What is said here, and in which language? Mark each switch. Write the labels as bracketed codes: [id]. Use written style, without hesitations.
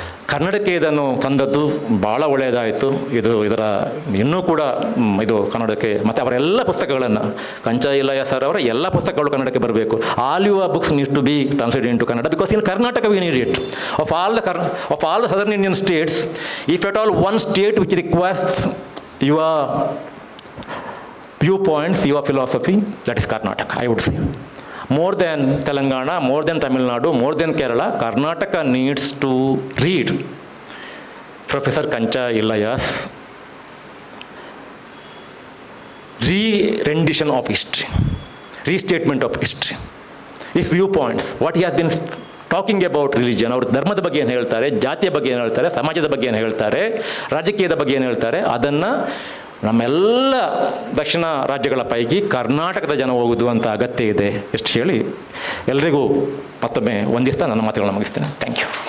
[kn] ಕನ್ನಡಕ್ಕೆ ಇದನ್ನು ತಂದದ್ದು ಭಾಳ ಒಳ್ಳೆಯದಾಯಿತು. ಇದರ ಇನ್ನೂ ಕೂಡ ಇದು ಕನ್ನಡಕ್ಕೆ, ಮತ್ತು ಅವರ ಎಲ್ಲ ಪುಸ್ತಕಗಳನ್ನು, ಕಂಚಾ ಇಲ್ಲಯ್ಯ ಸರ್ ಅವರ ಎಲ್ಲ ಪುಸ್ತಕಗಳು ಕನ್ನಡಕ್ಕೆ ಬರಬೇಕು. [en] All your books need to be translated into Kannada, because in Karnataka we need it. Of all the southern Indian states, if at all one state which requires your viewpoints, your philosophy, that is Karnataka, I would say. More than Telangana, more than Tamil Nadu, more than Kerala, Karnataka needs to read Professor Kancha Illaya's re-rendition of history, restatement of history, his viewpoints, what he has been talking about religion. [kn] ಅವರು ಧರ್ಮದ ಬಗ್ಗೆ ಏನು ಹೇಳ್ತಾರೆ, ಜಾತಿಯ ಬಗ್ಗೆ ಏನು ಹೇಳ್ತಾರೆ, ಸಮಾಜದ ಬಗ್ಗೆ ಏನು ಹೇಳ್ತಾರೆ, ರಾಜಕೀಯದ ಬಗ್ಗೆ ಏನು ಹೇಳ್ತಾರೆ, ಅದನ್ನು ನಮ್ಮೆಲ್ಲ ದಕ್ಷಿಣ ರಾಜ್ಯಗಳ ಪೈಕಿ ಕರ್ನಾಟಕದ ಜನ ಓದುವಂಥ ಅಗತ್ಯ ಇದೆ. ಎಷ್ಟು ಹೇಳಿ ಎಲ್ರಿಗೂ ಮತ್ತೊಮ್ಮೆ ವಂದಿಸ್ತಾ ನನ್ನ ಮಾತುಗಳನ್ನ ಮುಗಿಸ್ತೇನೆ. Thank you.